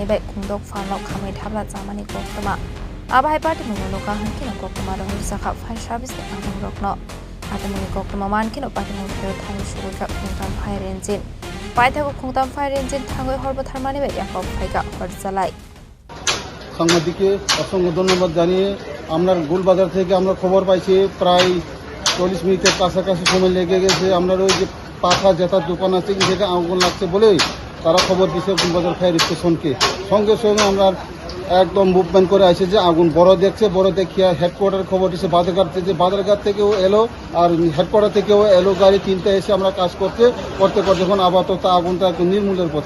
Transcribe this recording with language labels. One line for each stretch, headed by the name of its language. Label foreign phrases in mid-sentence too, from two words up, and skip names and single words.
Kok Borok: bai kungdok falok khamai thabla jamani koktoma abai party mungonoka hankino koktoma rohur sakha
English: fire service
Kok Borok: ke angam rokno adamuni koktoma mankino party mungo thani suruka kungtam
English: fire engine
Kok Borok: paithago kungtam
English: fire engine
Kok Borok: thangoi horbo tharmani bai yakop phaika horjalai
Bangla: সাংবাদিককে অসংখ্য ধন্যবাদ জানিয়ে আমরা গোলবাজার থেকে আমরা খবর পাইছি প্রায় 40 মিনিটের কাছাকাছি সময় লেগে গেছে আমরা ওই যে পাখা জেতার দোকান আছে কি থেকে আগুন লাগছে বলেই তারা খবর দিয়েছে গোলবাজার
English: fire station কে
Bangla: সঙ্গে সঙ্গে আমরা একদম মুভমেন্ট করে আসে যে আগুন বড় দেখছে বড় দেখিয়া হেডকোয়ার্টার খবর দিচ্ছে বাজারঘাট থেকে বাজারঘাট থেকেও এলো আর হেডকোয়ার্টার থেকেও এলো গাড়ি তিনটা এসে আমরা কাজ করতে যখন আপাতত আগুনটা একদম নির্মূলের পথে